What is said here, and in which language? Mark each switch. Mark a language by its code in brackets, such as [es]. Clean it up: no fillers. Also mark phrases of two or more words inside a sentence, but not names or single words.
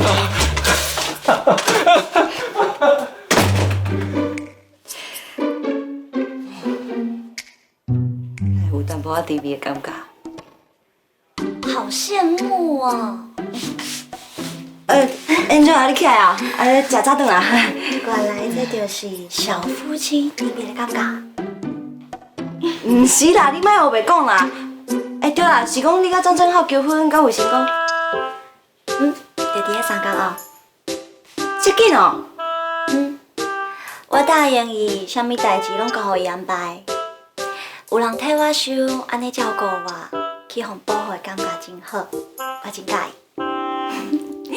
[nan] 有淡薄仔甜蜜的感觉。好羡慕哦！ Angel， 你起来啊？食早顿啊？原来这就是小夫妻甜蜜的感觉。唔是啦，你莫胡白讲啦。对啦，是讲你甲张正浩结婚，甲卫生讲，就伫咧3天后。这紧哦。我答应伊，啥物代志拢交互伊安排。有人替我想，安尼照顾我，去互保护的感觉真好，我真介意。